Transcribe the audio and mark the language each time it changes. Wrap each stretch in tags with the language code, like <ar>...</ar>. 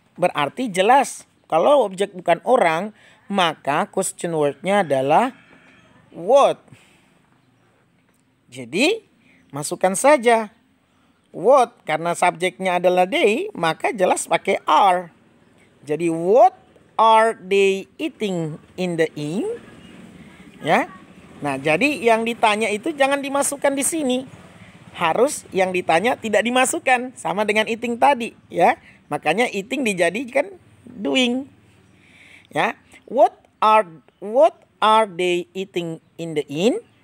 <id>Berarti jelas kalau objek bukan orang, maka question word-nya adalah what. Jadi masukkan saja what, karena subjeknya adalah they, maka jelas pakai are. Jadi</id> <en>what are they eating in the inn?</en> <id>Ya. Nah, jadi yang ditanya itu jangan dimasukkan di sini. Harus yang ditanya tidak dimasukkan, sama dengan eating tadi, ya. Makanya eating dijadikan doing. Ya.</id> <en>What are they eating in the inn?</en>